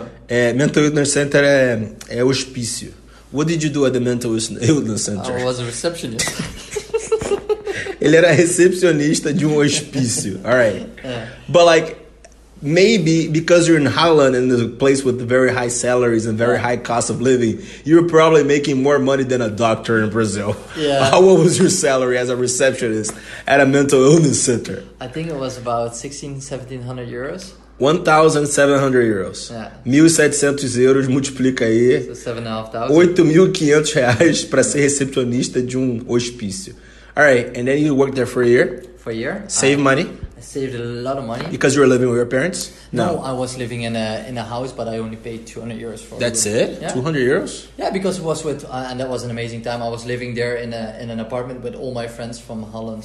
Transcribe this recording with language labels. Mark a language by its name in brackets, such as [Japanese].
[English] Mental illness center [Portuguese] é hospício. [English] What did you do at the mental illness center? I was a receptionist. [Portuguese] Ele era recepcionista de hospício. [English] All right. But like, maybe because you're in Holland and a place with very high salaries and very high cost of living, you're probably making more money than a doctor in Brazil. Yeah. What was your salary as a receptionist at a mental illness center? I think it was about 1,700 euros. 1,700 euros. Yeah. [Portuguese] 1.700 euros, multiplica aí. [English] So 7,500. [Portuguese] 8.500 reais para ser recepcionista de hospício. [English] All right, and then you worked there for a year? For a year. Save money? I saved a lot of money. Because you were living with your parents? No, I was living in a house, but I only paid 200 euros for it. That's it? Yeah. 200 euros? Yeah, because it was with, and that was an amazing time. I was living there in an apartment with all my friends from Holland.